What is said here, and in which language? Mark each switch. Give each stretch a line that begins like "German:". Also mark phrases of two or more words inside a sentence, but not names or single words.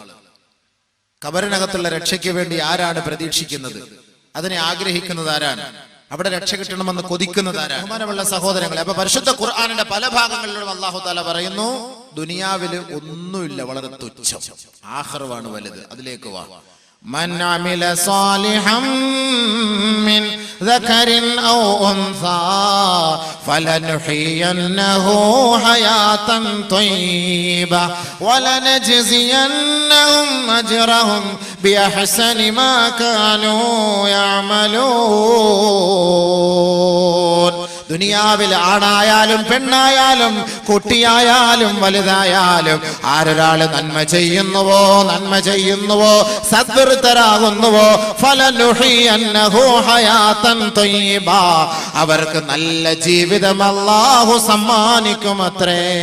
Malayalam: ഖബറിനകത്തുള്ള രക്ഷയ്ക്ക് വേണ്ടി ആരാണ് പ്രതീക്ഷിക്കുന്നത്? അതിനെ ആഗ്രഹിക്കുന്നത് ആരാണ്? അവിടെ രക്ഷ കിട്ടണമെന്ന് കൊതിക്കുന്നത് ആരാണ്? ബഹുമാനമുള്ള സഹോദരങ്ങളെ, അപ്പൊ പരിശുദ്ധ ഖുർആനിന്റെ പല ഭാഗങ്ങളിലും
Arabic: الله تعالى
Malayalam: പറയുന്നു, ദുനിയാവില് ഒന്നുമില്ല, വളരെ തുച്ഛം, ആഖിറവാണ് വലുത്. അതിലേക്ക് വാ.
Arabic: من عمل صالحا من ذكر أو أنثى فلنحيينه حياة طيبة ولنجزينهم أجرهم بأحسن ما كانوا يعملون.
Malayalam: ദുനിയാവിൽ ആണായാലും പെണ്ണായാലും കുട്ടിയായാലും വലുതായാലും ആരൊരാൾ നന്മ ചെയ്യുന്നുവോ സദ്വൃത്തരാകുന്നുവോ
Arabic: فلنحيينه حياة طيبة,
Malayalam: അവർക്ക് നല്ല ജീവിതം അല്ലാഹു സമ്മാനിക്കുമത്രേ.